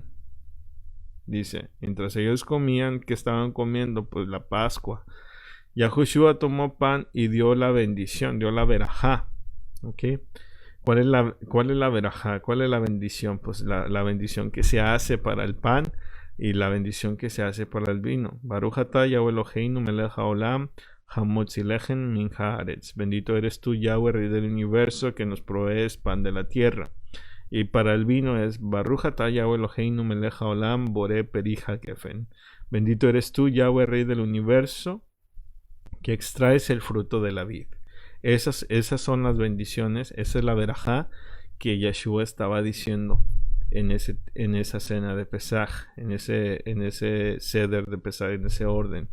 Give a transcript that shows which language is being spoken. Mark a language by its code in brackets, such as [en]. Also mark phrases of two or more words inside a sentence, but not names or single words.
[es] Dice, mientras ellos comían, ¿qué estaban comiendo? Pues la Pascua. Yahushua tomó pan y dio la bendición, dio la verajá. ¿Ok? ¿Cuál es la verajá? ¿Cuál es la bendición? Pues la bendición que se hace para el pan y la bendición que se hace para el vino. [he] ברוך אתה יהוה אלוהינו מלך העולם המוציא לחם מן הארץ. [es] Bendito eres tú, Yahweh, Rey del universo, que nos provees pan de la tierra. Y para el vino es [he] ברוך אתה יהוה אלוהינו מלך העולם בורא פרי הגפן. [es] Bendito eres tú, Yahweh, Rey del universo, que extraes el fruto de la vid. Esas son las bendiciones. Esa es la verajá que Yeshua estaba diciendo en esa cena de Pesaj, en ese ceder de Pesaj, en ese orden.